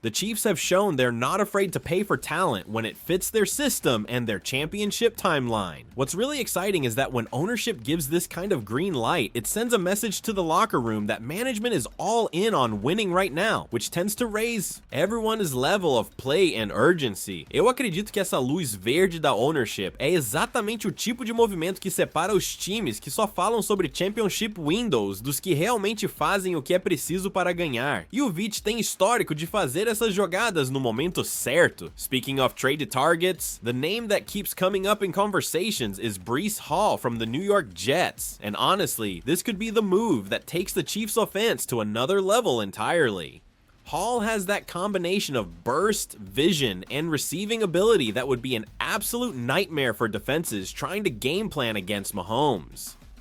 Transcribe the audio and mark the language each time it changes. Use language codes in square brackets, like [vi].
[en] The Chiefs have shown they're not afraid to pay for talent when it fits their system and their championship timeline. What's really exciting is that when ownership gives this kind of green light, it sends a message to the locker room that management is all in on winning right now, which tends to raise everyone's level of play and urgency. [pt] Eu acredito que essa luz verde da ownership é exatamente o tipo de movimento que separa os times que só falam sobre [en] championship windows [pt] dos que realmente fazem o que é preciso para ganhar. E o Veach tem histórico de fazer essas jogadas no momento certo. [en] Speaking of traded targets, the name that keeps coming up in conversations is Breece Hall from the New York Jets. And honestly, this could be the move that takes the Chiefs' offense to another level entirely. Hall has that combination of burst, vision, and receiving ability that would be an absolute nightmare for defenses trying to game plan against Mahomes.